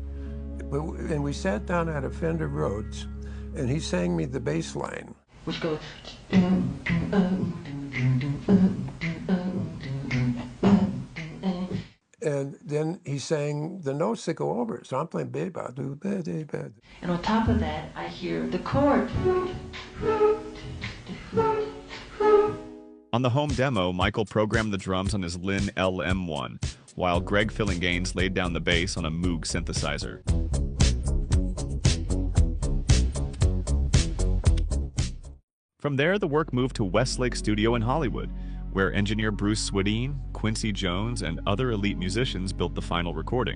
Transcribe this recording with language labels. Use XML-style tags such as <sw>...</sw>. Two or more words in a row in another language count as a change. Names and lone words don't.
<en>And we sat down at a Fender Rhodes, and he sang me the bass line. Which goes... And then he sang the notes that go over it. So I'm playing ba-ba, do ba-da-ba. And on top of that, I hear the chord. On the home demo, Micheal programmed the drums on his Linn LM1, while Greg Fillinganes laid down the bass on a Moog synthesizer. From there, the work moved to Westlake Studio in Hollywood, where engineer Bruce Swedien, Quincy Jones, and other elite musicians built the final recording.</en>